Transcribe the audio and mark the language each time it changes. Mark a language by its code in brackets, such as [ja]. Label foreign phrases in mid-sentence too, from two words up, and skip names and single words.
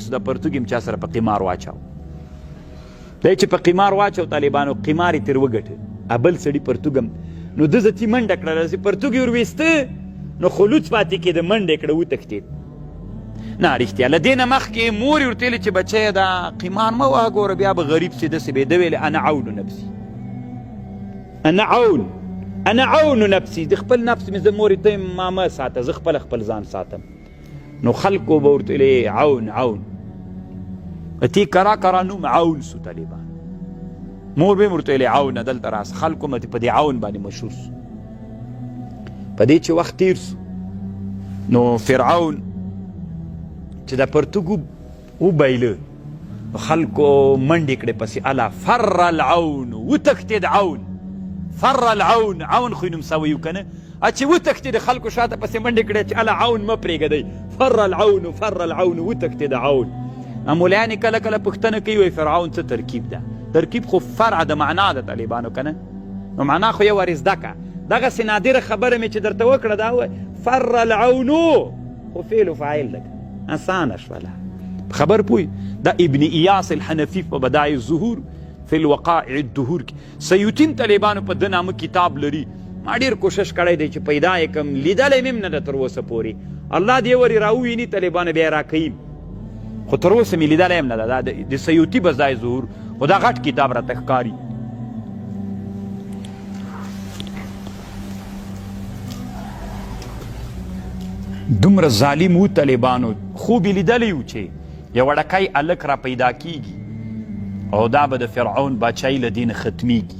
[ps] سو دا پرتوګ یې چا سره په قمار واچاو دی چې په قمار واچو طالبانو قمار یې ترې وګټه بل سړي پرتوګ هم نو ده ځتي منډه کړله چې پرتوګ یې ورویسته نو خلوڅ پاتې کېده منډه یې کړه وتښتېد نه رښتیا له دې نه مخکې مور یې ورته ویلې چې بچیه دا قمار مه وهه ګوره بیا به غریب سي داسې به یې ده ویلې [ar] انا عون نفسي انا عون نفسي [ps] د خپل نفس مې زه مورې ته ما مه ساته زه خپل ځان ساتم نو خلکو به ورته ویلې عون تی کرا نوم عون سو طالبان مور به ورته ویلې عون دلته راس خلکو مې په دې عون باندې مشهور سو په دې چې وخت تیر سو نو فرعون چې دا پرتوګ وبایله خلکو منډې کړې پسې [ar] الا فر العون [ps] وتښتېد عون [ar] فر العون [ps] عون خو یې نوم سوی و که نه چې وتښتېد خلکو شاته پسې منډې کړې چې الا عون مه پرېږدئ [ar] فر العون [ps] وتښتېد عون مولایانې کله کله پوښتنه کوي وایي فرعون څه ترکیب ده ترکیب خو فرع د معنا د طالبانو کنه، نو معنا خو یې ور زده که. دغسې نادره خبره مې چې درته وکړه دا فر العونو خو فعل و فاعل ده، اسانه شوله. خبر پوی دا ابن ایاس الحنفی په بدایع الظهور فی الوقائع الدهور کې سیوطین طالبانو په ده نامه کتاب لري. ما ډېر کوشش کړی دی چې پیدا یې کړم، لیدلی مې هم نه ده تر اوسه پورې. الله دې ورې راوویني طالبانو بیا یې راکوي، خو تر اوسه مې لیدلی هم نه ده. دا د سیوطي بدایع الظهور خو دا غټ کتاب راته ښکاري. دومره ظالم و طالبانو، خوب یې لیدلی و چې یو وړکی هلک را پیدا کیږي او دا به د فرعون باچایي له دې نه ختمیږي.